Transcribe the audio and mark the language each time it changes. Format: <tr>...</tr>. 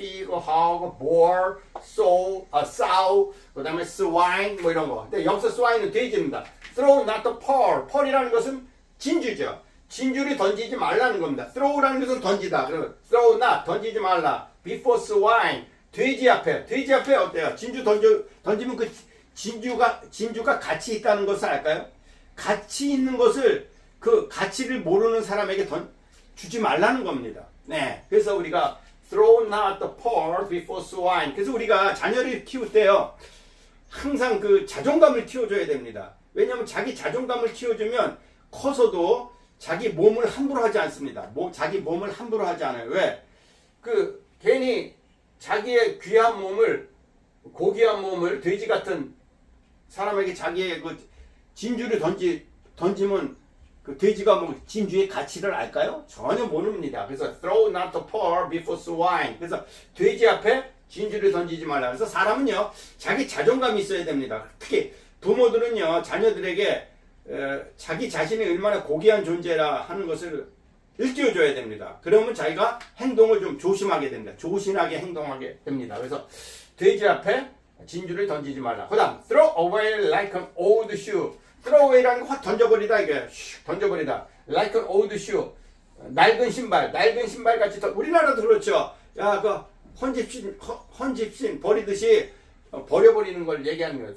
<ko>pig, hog, boar, sow, 그다음에 swine 이런 거. 근데 여기서 swine은 돼지입니다.</ko> <en>throw not the pearl.</en> <ko>pearl이라는 것은 진주죠. 진주를 던지지 말라는 겁니다. throw라는 것은 던지다. 그러면</ko> <en>throw not</en> <ko>던지지 말라.</ko> <en>before swine.</en> <ko>돼지 앞에 어때요? 진주 던지면 그 진주가 가치 있다는 것을 알까요? 가치 있는 것을 그 가치를 모르는 사람에게 주지 말라는 겁니다. 네. 그래서 우리가</ko> <en>throw not the pearl before swine.</en> <ko>그래서 우리가 자녀를 키울 때요. 항상 그 자존감을 키워줘야 됩니다. 왜냐하면 자기 자존감을 키워주면 커서도 자기 몸을 함부로 하지 않습니다. 자기 몸을 함부로 하지 않아요. 왜? 그 괜히 자기의 귀한 몸을 고귀한 몸을 돼지 같은 사람에게 자기의 그 진주를 던지면 그 돼지가 뭐 진주의 가치를 알까요? 전혀 모릅니다. 그래서</ko> <en>throw not the pearl before swine.</en> <ko>그래서 돼지 앞에 진주를 던지지 말라. 그래서 사람은요 자기 자존감이 있어야 됩니다. 특히 부모들은요 자녀들에게 자기 자신이 얼마나 고귀한 존재라 하는 것을 일깨워줘야 됩니다. 그러면 자기가 행동을 좀 조심하게 됩니다. 조신하게 행동하게 됩니다. 그래서 돼지 앞에 진주를 던지지 말라. 그 다음</ko> <en>throw away like an old shoe. throw away</en> <ko>라는 거 확 던져버리다. 이게 던져버리다.</ko> <en>like an old shoe.</en> <ko>낡은 신발 같이 우리나라도 그렇죠. 야, 그 헌집신 버리듯이 버려버리는 걸 얘기하는 거예요.</ko>